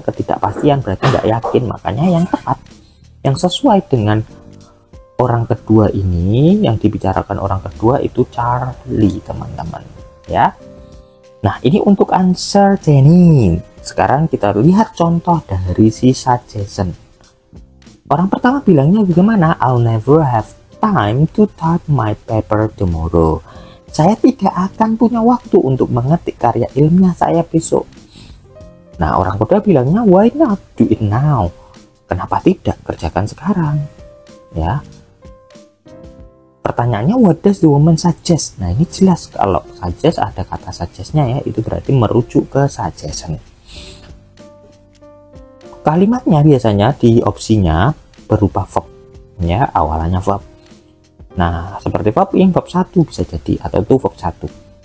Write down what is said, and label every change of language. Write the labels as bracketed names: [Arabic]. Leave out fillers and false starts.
[Indonesian] Ketidakpastian berarti nggak yakin. Makanya yang tepat, yang sesuai dengan orang kedua ini, yang dibicarakan orang kedua itu Charlie, teman-teman ya. Nah, ini untuk uncertainty. Sekarang kita lihat contoh dari si suggestion. Orang pertama bilangnya bagaimana? [English] I'll never have time to type my paper tomorrow. [Indonesian] Saya tidak akan punya waktu untuk mengetik karya ilmiah saya besok. Nah, orang kedua bilangnya, [English] why not do it now? [Indonesian] Kenapa tidak kerjakan sekarang? Ya. Pertanyaannya, [English] what does the woman suggest? [Indonesian] Nah, ini jelas kalau suggest ada kata suggestnya ya, itu berarti merujuk ke suggestion. Kalimatnya biasanya di opsinya berupa verb ya, awalannya verb. Nah, seperti verb ing, verb 1 bisa jadi, atau itu verb 1.